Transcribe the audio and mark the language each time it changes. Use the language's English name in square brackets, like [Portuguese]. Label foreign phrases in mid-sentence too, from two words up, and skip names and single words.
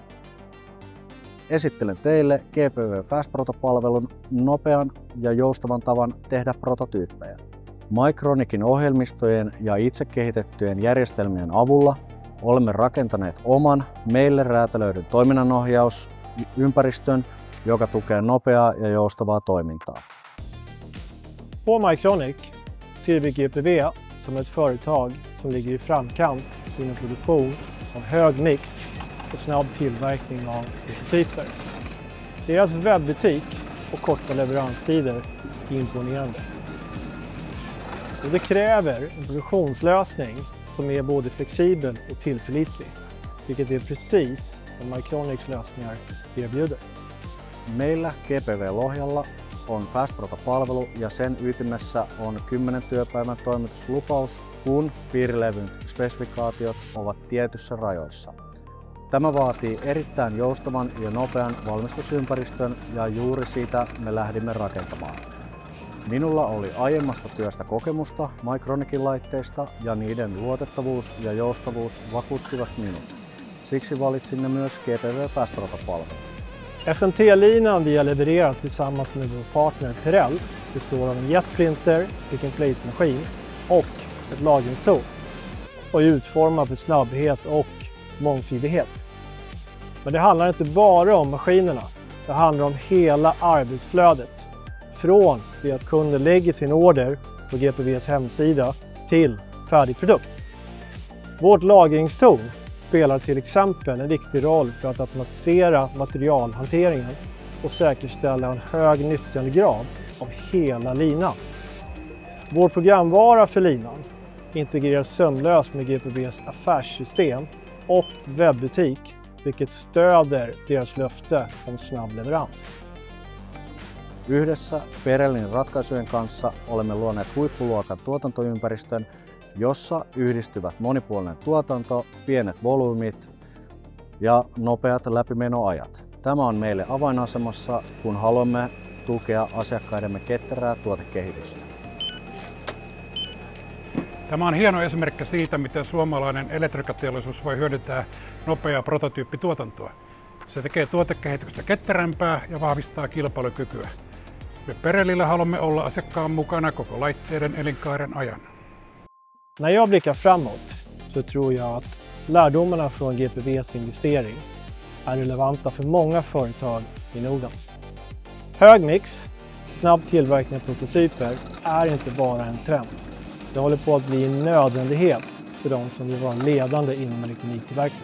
[Finnish] Esittelen teille GPV Fast Proto-palvelun nopean ja joustavan tavan tehdä prototyyppejä. Mycronicin ohjelmistojen ja itse kehitettyjen järjestelmien avulla olemme rakentaneet oman meille räätälöidyn toiminnanohjausympäristön, joka tukee nopeaa ja joustavaa toimintaa. [Swedish] På Mycronic ser vi GPV som ett företag som ligger i framkant inom produktion av hög mix och snabb tillverkning av prototyper. Deras webbutik och korta leveranstider är imponerande. Och det kräver en produktionslösning som är både flexibel och tillförlitlig, vilket är precis vad Mycronics lösningar erbjuder. [Finnish] Meillä GPV Lohjalla on Fast Proto-palvelu ja sen ytimessä on 10 työpäivän toimituslupaus, kun piirilevyn spesifikaatiot ovat tietyssä rajoissa. Tämä vaatii erittäin joustavan ja nopean valmistusympäristön ja juuri sitä me lähdimme rakentamaan. Minulla oli aiemmasta työstä kokemusta Mycronicin laitteista ja niiden luotettavuus ja joustavuus vakuuttivat minut. Siksi valitsimme myös GPV Fast Proto-palvelun. [Swedish] SMT-linan vi har levererat tillsammans med vår partner Perel består av en jetprinter, [English] pick and place- [Swedish] maskin och ett lagringstorn och är utformad för snabbhet och mångsidighet. Men det handlar inte bara om maskinerna, det handlar om hela arbetsflödet. Från det att kunden lägger sin order på GPVs hemsida till färdig produkt. Vårt lagringstorn spelar till exempel en viktig roll för att automatisera materialhanteringen och säkerställa en hög nyttjandegrad av hela linan. Vår programvara för linan integreras sömlöst med GPVs affärssystem och webbutik, vilket stöder deras löfte om snabb leverans. [Finnish] Yhdessä Perelin ratkaisujen kanssa olemme luoneet huippuluokan tuotantoympäristön, jossa yhdistyvät monipuolinen tuotanto, pienet volyymit ja nopeat läpimenoajat. Tämä on meille avainasemassa, kun haluamme tukea asiakkaidemme ketterää tuotekehitystä. Tämä on hieno esimerkki siitä, miten suomalainen elektroniikkateollisuus voi hyödyntää nopeaa prototyyppituotantoa. Se tekee tuotekehityksestä ketterämpää ja vahvistaa kilpailukykyä. Me Perelillä haluamme olla asiakkaan mukana koko laitteiden elinkaaren ajan. [Swedish] När jag blickar framåt så tror jag att lärdomarna från GPVs investering är relevanta för många företag i Norden. Hög mix, snabb tillverkning av prototyper är inte bara en trend. Det håller på att bli en nödvändighet för de som vill vara ledande inom elektroniktillverkning.